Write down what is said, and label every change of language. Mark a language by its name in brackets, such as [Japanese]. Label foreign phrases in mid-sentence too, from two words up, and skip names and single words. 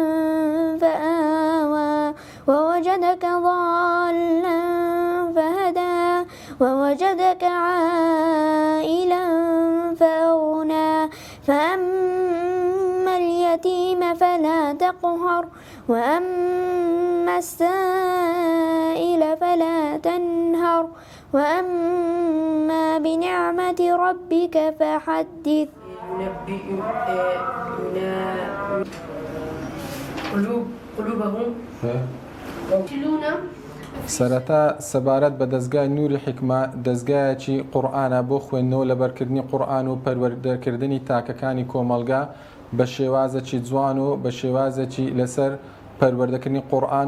[Arabic] فآوى ووجدك ضالا فهدى ووجدك عائلا فأغنى فأما اليتيم فلا تقهر وأما السائل فلا تنهر وأما بنعمة ربك فحدث. [Central Kurdish] قلوبهم سەرەتا سەبارەت بە دەستگای نوری حکمە دەستگایەکی قورئانە بۆ خوێندنەوە لە بەرکردنی قورئان و پەروەردەکردنی تاکەکانی کۆمەڵگا بە شێوازێکی جوان و بە شێوازێکی لەسەر پەروەردەکردنی قورئان